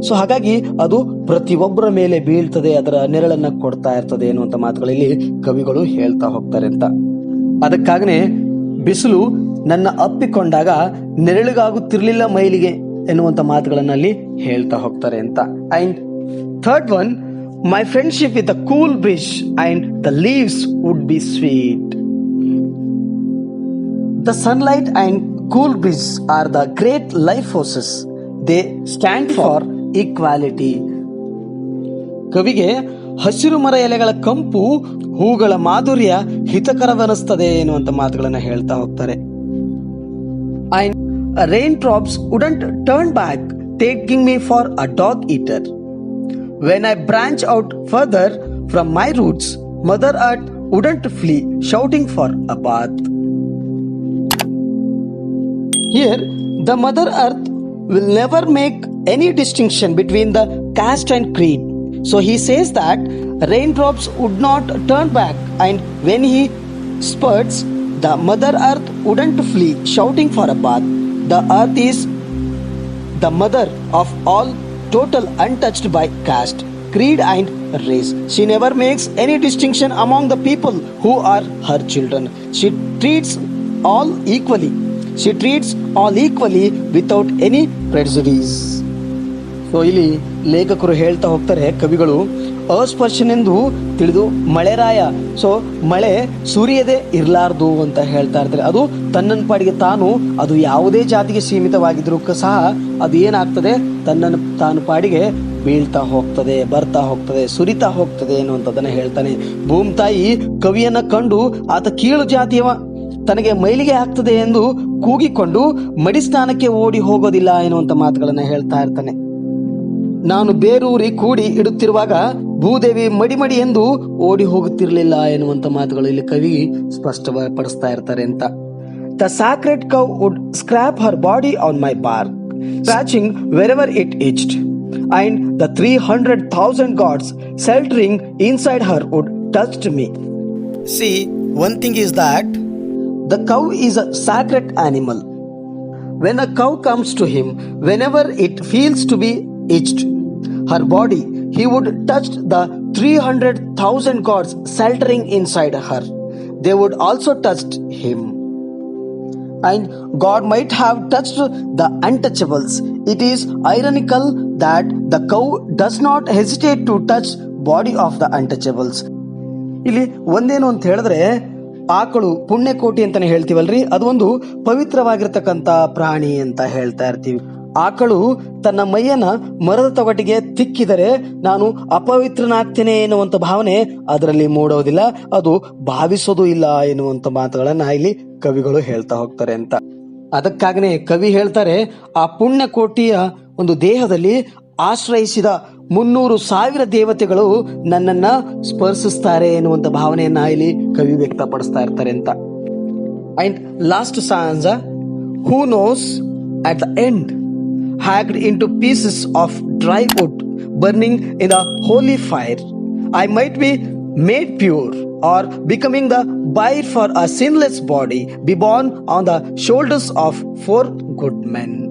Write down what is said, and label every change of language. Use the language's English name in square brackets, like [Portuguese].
[Kannada] So ಹಾಗಾಗಿ ಅದು ಪ್ರತಿಯೊಬ್ಬರ ಮೇಲೆ ಬೀಳ್ತದೆ, ಅದರ ನೆರಳನ್ನ ಕೊಡ್ತಾ ಇರ್ತದೆ ಎನ್ನುವಂತ ಮಾತುಗಳಲ್ಲಿ ಕವಿಗಳು ಹೇಳ್ತಾ ಹೋಗ್ತಾರೆ ಅಂತ. ಅದಕ್ಕಾಗನೆ ಬಿಸಿಲು ನನ್ನ ಅಪ್ಪಿಕೊಂಡಾಗ ನೆರಳಿಗಾಗುತ್ತಿರ್ಲಿಲ್ಲ ಮೈಲಿಗೆ ಎನ್ನುವಂತ ಮಾತುಗಳನ್ನಲ್ಲಿ ಹೇಳ್ತಾ ಹೋಗ್ತಾರೆ ಅಂತ. [English] And third one, my friendship with a cool breeze and the leaves would be sweet. The sunlight and cool breeze are the great life forces. They stand for equality. [Kannada] ಕವಿಗೆ ಹಸಿರು ಮರ ಎಲೆಗಳ ಕಂಪು, ಹೂಗಳ ಮಾಧುರ್ಯ ಹಿತಕರವೆನಿಸ್ತದೆ ಎನ್ನುವಂತ ಮಾತುಗಳನ್ನ ಹೇಳ್ತಾ ಹೋಗ್ತಾರೆ. [English] And raindrops wouldn't turn back, taking me for a dog eater. When I branch out further from my roots, Mother Earth wouldn't flee, shouting for a bath. Here, the Mother Earth will never make any distinction between the caste and creed. So he says that raindrops would not turn back, and when he spurts, the Mother Earth wouldn't flee, shouting for a bath. The earth is the mother of all, total untouched by caste, creed and race. She never makes any distinction among the people who are her children. She treats all equally. She treats all equally without any prejudice. [Kannada] So ಇಲ್ಲಿ ಲೇಖಕರು ಹೇಳ್ತಾ ಹೋಗ್ತಾರೆ, ಕವಿಗಳು, ಅಸ್ಪರ್ಶನೆಂದು ತಿಳಿದು ಮಳೆರಾಯ. So ಮಳೆ ಸುರಿಯದೆ ಇರಲಾರ್ದು ಅಂತ ಹೇಳ್ತಾ ಇರ್ತಾರೆ. ಅದು ತನ್ನನ್ನು ಪಾಡಿಗೆ ತಾನು, ಅದು ಯಾವುದೇ ಜಾತಿಗೆ ಸೀಮಿತವಾಗಿದ್ರೂ ಸಹ ಅದು ಏನಾಗ್ತದೆ, ತನ್ನನ್ನು ತಾನು ಪಾಡಿಗೆ ಬೀಳ್ತಾ ಹೋಗ್ತದೆ, ಬರ್ತಾ ಹೋಗ್ತದೆ, ಸುರಿತಾ ಹೋಗ್ತದೆ ಅನ್ನುವಂಥದ್ದನ್ನು ಹೇಳ್ತಾನೆ. ಭೂಮಿತಾಯಿ ಕವಿಯನ್ನ ಕಂಡು ಆತ ಕೀಳು ಜಾತಿಯವ, ತನಗೆ ಮೈಲಿಗೆ ಆಗ್ತದೆ ಎಂದು ಕೂಗಿಕೊಂಡು ಮಡಿಸ್ನಾನಕ್ಕೆ ಓಡಿ ಹೋಗೋದಿಲ್ಲ ಎನ್ನುವಂತ ಮಾತುಗಳನ್ನ ಹೇಳ್ತಾ ಇರ್ತಾನೆ. ನಾನು ಬೇರೂರಿ ಕೂಡಿ ಇಡುತ್ತಿರುವಾಗ ಭೂದೇವಿ ಮಡಿ ಎಂದು ಓಡಿ ಹೋಗುತ್ತಿರಲಿಲ್ಲ ಎನ್ನುವಂತ ಮಾತುಗಳು ಇಲ್ಲಿ ಕವಿ ಸ್ಪಷ್ಟಪಡಿಸ್ತಾ ಇರ್ತಾರೆ ಅಂತ. [English] The sacred cow would scrap her body on my bark, scratching wherever it itched, and the 300,000 gods sheltering inside her would touch me. See, one thing is that the cow is a sacred animal. When a cow comes to him, whenever it feels to be itched her body, he would touch the 300,000 gods sheltering inside her. They would also touch him. And God might have touched the untouchables. It is ironical that the cow does not hesitate to touch body of the untouchables. [Kannada] ಇಲ್ಲಿ ಒಂದೇನು ಅಂತ ಹೇಳಿದ್ರೆ, ಆಕಳು ಪುಣ್ಯಕೋಟಿ ಅಂತಾನೆ ಹೇಳ್ತೀವಲ್ರಿ, ಅದು ಒಂದು ಪವಿತ್ರವಾಗಿರ್ತಕ್ಕಂಥ ಪ್ರಾಣಿ ಅಂತ ಹೇಳ್ತಾ ಇರ್ತೀವಿ. ಆಕಳು ತನ್ನ ಮೈಯನ್ನ ಮರದ ತೊಗಟಿಗೆ ತಿಕ್ಕಿದರೆ ನಾನು ಅಪವಿತ್ರನಾಗ್ತೇನೆ ಎನ್ನುವಂತ ಭಾವನೆ ಅದರಲ್ಲಿ ಮೂಡೋದಿಲ್ಲ, ಅದು ಭಾವಿಸೋದು ಇಲ್ಲ ಎನ್ನುವಂತ ಮಾತುಗಳನ್ನ ಇಲ್ಲಿ ಕವಿಗಳು ಹೇಳ್ತಾ ಹೋಗ್ತಾರೆ ಅಂತ. ಅದಕ್ಕಾಗನೆ ಕವಿ ಹೇಳ್ತಾರೆ, ಆ ಪುಣ್ಯಕೋಟಿಯ ಒಂದು ದೇಹದಲ್ಲಿ ಆಶ್ರಯಿಸಿದ 300,000 ದೇವತೆಗಳು ನನ್ನನ್ನ ಸ್ಪರ್ಶಿಸ್ತಾರೆ ಎನ್ನುವಂತ ಭಾವನೆಯನ್ನ ಇಲ್ಲಿ ಕವಿ ವ್ಯಕ್ತಪಡಿಸ್ತಾ ಇರ್ತಾರೆ ಅಂತ. [English] And last stanza, who knows at the end, hacked into pieces of dry wood burning in the holy fire, I might be made pure, or becoming the bier for a sinless body, be born on the shoulders of 4 good men.